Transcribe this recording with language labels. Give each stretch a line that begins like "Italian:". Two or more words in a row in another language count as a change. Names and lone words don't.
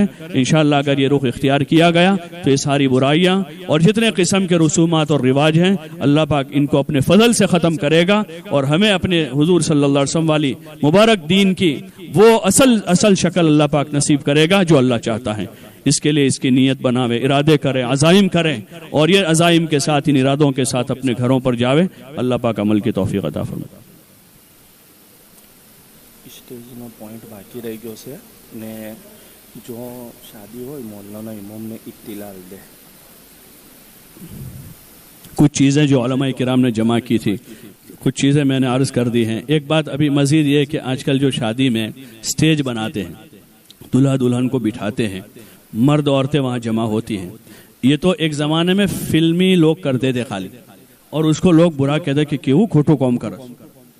Urdu: انشاءاللہ اگر یہ رخ اختیار کیا گیا تو یہ ساری برائیاں اور جتنے قسم کے رسومات اور رواج ہیں اللہ پاک ان کو اپنے فضل سے ختم کرے گا, اور ہمیں اپنے حضور صلی اللہ علیہ وسلم والی مبارک دین کی وہ اصل شکل اللہ پاک نصیب کرے گا جو اللہ چاہتا ہے. اس کے لیے اس کی نیت بناوے, ارادے کریں, عزائم کریں, اور یہ عزائم کے ساتھ, ان ارادوں کے ساتھ اپنے گھروں پر جاوے. اللہ پاک عمل کی توفیق عطا فرمائے. اسٹیج میں پوائنٹ باقی رہ
Gujarati: گયો છે ને જો શાદી હોય મોહલ્લાના ઇમામને ઇત્તિલા દે.
Urdu: کچھ چیزیں جو علماء کرام نے جمع کی تھی, کچھ چیزیں میں نے عرض کر دی ہیں. ایک بات ابھی مزید یہ کہ آج کل جو شادی میں سٹیج بناتے ہیں, دلہا دلہن کو بٹھاتے ہیں, مرد عورتیں وہاں جمع ہوتی ہیں. یہ تو ایک زمانے میں فلمی لوگ کرتے تھے خالی, اور اس کو لوگ برا کہتے کہ کیوں کھوٹو کام کر.